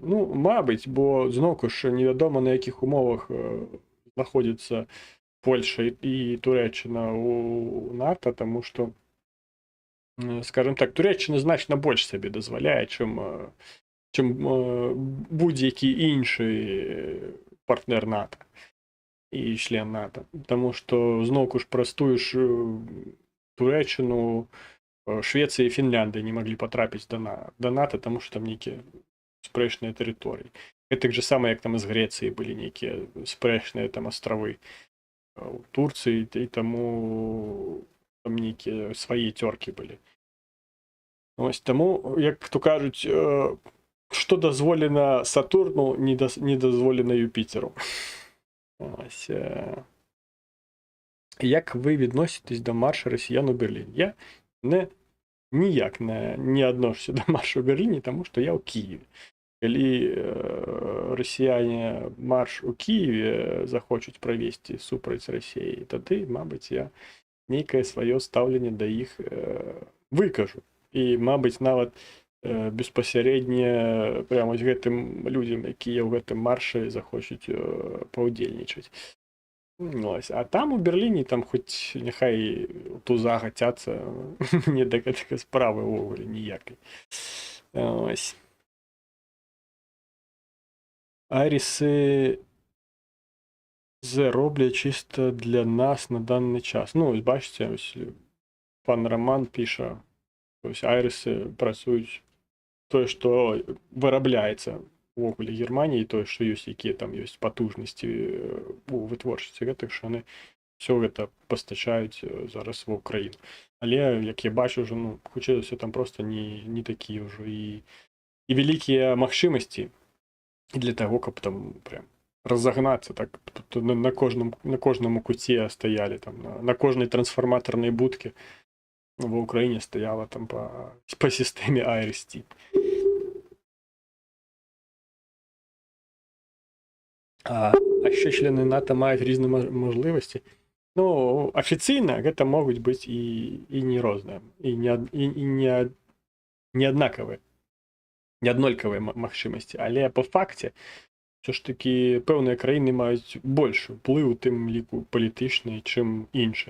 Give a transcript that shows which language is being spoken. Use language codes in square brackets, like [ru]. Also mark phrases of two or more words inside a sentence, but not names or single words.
[uk] Ну, мабуть, бо, знову ж, невідомо на яких умовах знаходяться Польща і Туреччина у НАТО, тому що, скажімо так, Туреччина значно більше собі дозволяє, чим будь-який інший партнер НАТО і член НАТО. Тому що, знову ж, простую ж Туреччину, Швеція і Фінляндія не могли потрапити до НАТО, тому що там [be] некі спрэчныя тэрыторыі. [ru] Гэтак же самое, як там из Греции были некие спрэчныя там островы у Турции, и тому там некие свои терки были. [uk] Ось тому, як то кажуть, що дозволено Сатурну, не дозволено Юпітеру. Ось. Як ви відноситесь до маршу росіян у Берліні? Я ніяк не відношуся до маршу у Берліні, тому що я у Києві. Коли росіяни марш у Києві захочуть провести супроть Росії, тоді, мабуть, я [be] нейкае сваё стаўленне да іх выкажу. І, мабыць, нават беспасярэдне прямо з гэтым людзям, якія ў гэтым маршы захочуць паўдзельнічаць. [uk] Ось. [be] А там у Берліне, там хоць няхай туза гацяцца, не да гэтага справы ўвогуле ніякай. [uk] Ось. Айрісы роблять чисто для нас на даний час. Ну, ось бачите, ось пан Роман пише, ось айриси працюють тое, що виробляється ввогуле Германії, [be] тое, що ёсць, якія там ёсць потужності у вытворчасці гэтых, [uk] що вони все гэта постачаюць зараз в Україну. Але, як я бачу, вже, ну, [be] хутчэй все там просто не такі ўжо і великія магчымасці для того, каб там прям разогнаться, [uk] так на кожному куце стояли, там, на кожній трансформаторній будці в Україні стояла там по системі Айрис-Ті. А ще члени НАТО мають різні можливості. Ну, [be] афіцыйна гэта могуць быць і не розныя і не аднакавыя, не аднолькавыя магчымасці, але па факце ўсё ж такі пэўныя краіны маюць большы ўплыў, у тым ліку палітычны, чым іншыя.